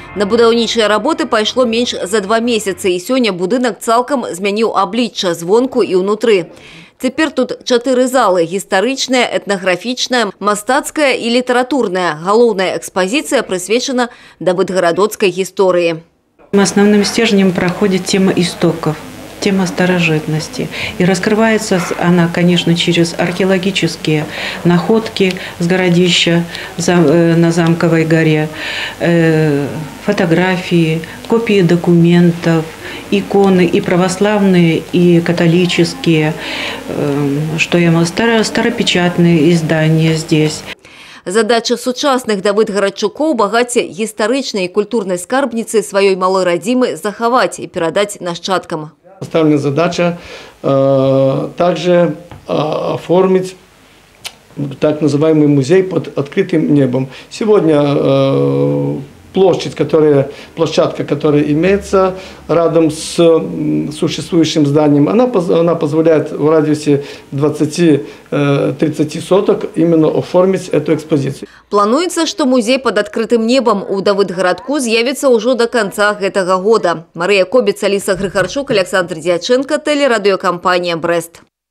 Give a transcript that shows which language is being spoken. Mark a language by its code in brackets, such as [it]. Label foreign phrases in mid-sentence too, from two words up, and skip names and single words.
[be] На будаўнічыя работы пайшло менш за 2 месяцы, і сёння будынак цалкам змяніў аблічча звонку і ўнутры. Цяпер тут 4 залы – гістарычная, этнаграфічная, мастацкая і літаратурная. Галоўная экспазіцыя прысвечана да выдгарадоцкай гісторыі. [ru] Основным стержнем проходит тема истоков, тема старожитности. И раскрывается она, конечно, через археологические находки с городища на Замковой горе, фотографии, копии документов, иконы и православные, и католические, что я могу, старопечатные издания здесь. [be] Задача сучасных да выдгарадчукоў багацце гістарычнай і культурнай скарбніцы сваёй малой радзімы захаваць і перадаць нашчадкам. [ru] Поставлена задача также оформить так называемый музей под открытым небом. Сегодня площадка, которая имеется рядом с существующим зданием, она позволяет в радиусе 20-30 соток именно оформить эту экспозицию. [be] Плануецца, што музей [ru] под открытым небом [be] у Давыдгарадку з'явіцца ўжо [ru] до конца [be] гэтага года. [ru] Марыя Кобец, Аліса Грыхарчук, Александр Дьяченко, телерадиокомпания «Брест».